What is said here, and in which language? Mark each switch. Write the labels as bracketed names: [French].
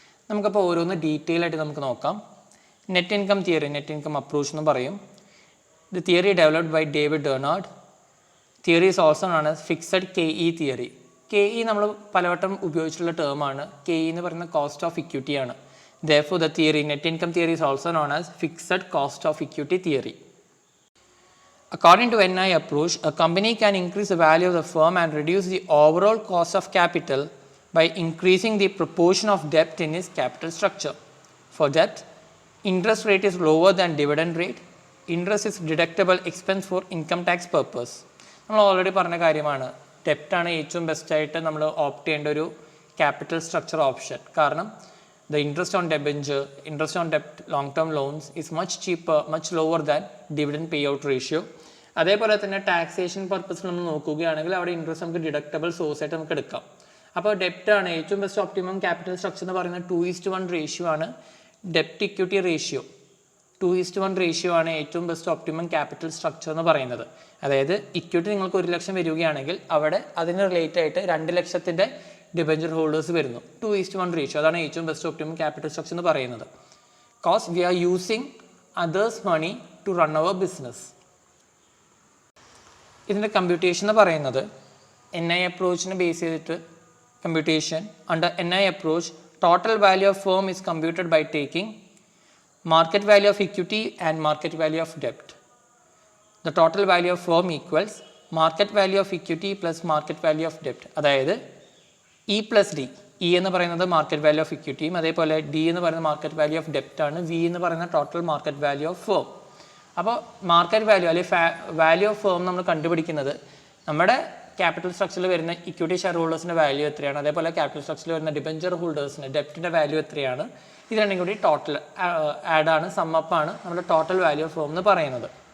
[Malayalam] നമുക്കപ്പോൾ ഓരോന്ന് ഡീറ്റെയിൽ ആയിട്ട് നമുക്ക് നോക്കാം. Net income theory, net income approach എന്ന് പറയും. [English] The theory developed by David Dernard. Theory is also known as fixed KE theory. [Malayalam] KE നമ്മൾ പലവട്ടം ഉപയോഗിച്ചിട്ടുള്ള ടേമാണ്. KE എന്ന് പറയുന്ന കോസ്റ്റ് ഓഫ് ഇക്വിറ്റി ആണ്. [English] Therefore, the theory, net income theory, is also known as fixed cost of equity theory. According to NI approach, a company can increase the value of the firm and reduce the overall cost of capital by increasing the proportion of debt in its capital structure. For debt, interest rate is lower than dividend rate. Interest is deductible expense for income tax purpose. [Malayalam] നമ്മൾ already പറഞ്ഞ കാര്യമാണ്, ഡെപ്റ്റാണ് ഏറ്റവും ബെസ്റ്റായിട്ട് നമ്മൾ opt ചെയ്യേണ്ട ഒരു capital structure option. [English] കാരണം the interest on debenture, interest on debt, long-term loans is much cheaper, much lower than dividend payout ratio. [Malayalam] അതേപോലെ തന്നെ ടാക്സേഷൻ പർപ്പസിൽ നമ്മൾ നോക്കുകയാണെങ്കിൽ അവിടെ ഇൻട്രസ്റ്റ് നമുക്ക് ഡിഡക്റ്റബിൾ സോഴ്സ് ആയിട്ട് നമുക്ക് എടുക്കാം. അപ്പോൾ ഡെപ്റ്റ് ആണ് ഏറ്റവും ബെസ്റ്റ് ഓപ്റ്റിമം ക്യാപിറ്റൽ സ്ട്രക്ചർ എന്ന് പറയുന്നത് 2:1 റേഷ്യോ ആണ് ഡെപ്റ്റ് ഇക്വിറ്റി റേഷ്യോ. 2:1 റേഷ്യോ ആണ് ഏറ്റവും ബെസ്റ്റ് ഒപ്റ്റിമം ക്യാപിറ്റൽ സ്ട്രക്ചർ എന്ന് പറയുന്നത്. അതായത് ഇക്വിറ്റി നിങ്ങൾക്ക് 1 ലക്ഷം വരികയാണെങ്കിൽ അവിടെ അതിന് റിലേറ്റ് ആയിട്ട് 2 ലക്ഷത്തിൻ്റെ ഡിബഞ്ചർ ഹോൾഡേഴ്സ് വരുന്നു. 2:1 റേഷ്യോ, അതാണ് ഏറ്റവും ബെസ്റ്റ് ഒപ്റ്റിമം ക്യാപിറ്റൽ സ്ട്രക്ചർ എന്ന് പറയുന്നത്. [English] Cause we are using others money to run our business. [Malayalam] ഇതിൻ്റെ കമ്പ്യൂട്ടേഷൻ എന്ന് പറയുന്നത് NI അപ്രോച്ചിനെ ബേസ് ചെയ്തിട്ട് [English] Computation under NI approach total value of firm is computed by taking market value of equity and market value of debt. The total value of firm equals market value of equity plus market value of debt. [Malayalam] അതായത് E plus D. E എന്ന് പറയുന്നത് market value of ഇക്വിറ്റിയും അതേപോലെ D എന്ന് പറയുന്നത് market value of ഡെപ്റ്റ് ആണ്. V എന്ന് പറയുന്ന total market value of firm. അപ്പോൾ മാർക്കറ്റ് വാല്യൂ അല്ലെങ്കിൽ വാല്യൂ ഓഫ് ഫേം നമ്മൾ കണ്ടുപിടിക്കുന്നത് നമ്മുടെ ക്യാപിറ്റൽ സ്ട്രക്ചറിൽ വരുന്ന ഇക്വിറ്റി ഷെയർ ഹോൾഡേഴ്സിൻ്റെ വാല്യൂ എത്രയാണ്, അതേപോലെ ക്യാപിറ്റൽ സ്ട്രക്ചറിൽ വരുന്ന ഡിബഞ്ചർ ഹോൾഡേഴ്സിൻ്റെ ഡെപ്റ്റിൻ്റെ വാല്യൂ എത്രയാണ്, ഇത് രണ്ടും കൂടി ടോട്ടൽ ആഡാണ്, സമ്മപ്പാണ് നമ്മുടെ ടോട്ടൽ വാല്യൂ ഓഫ് ഫേം എന്ന് പറയുന്നത്.